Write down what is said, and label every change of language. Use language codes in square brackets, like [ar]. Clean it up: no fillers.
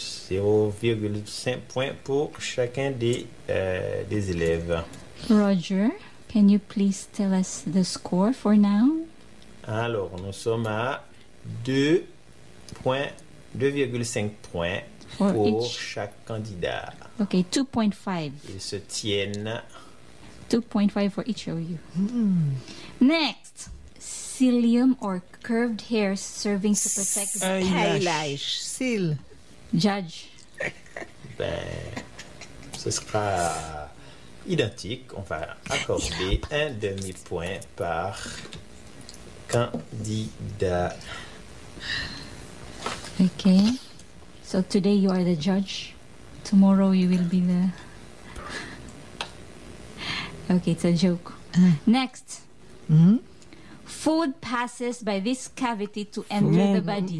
[fr] 0.5 points pour chacun des élèves. [en] Roger, can you please tell us the score for now? [fr] Alors, nous sommes à 2.5 points. Pour chaque candidat. [en] Ok, 2.5. [fr] Ils se tiennent. [en] 2.5 for each of you. Next. Cilium or curved hair serving to protect the eyelash. Cil. Judge. [fr] Ben, ce sera identique. On va accorder un demi-point par candidat. [en] Ok. So today you are the judge. Tomorrow you will be the... Okay, it's a joke. Next. Mm-hmm. Food passes by this cavity to enter the body.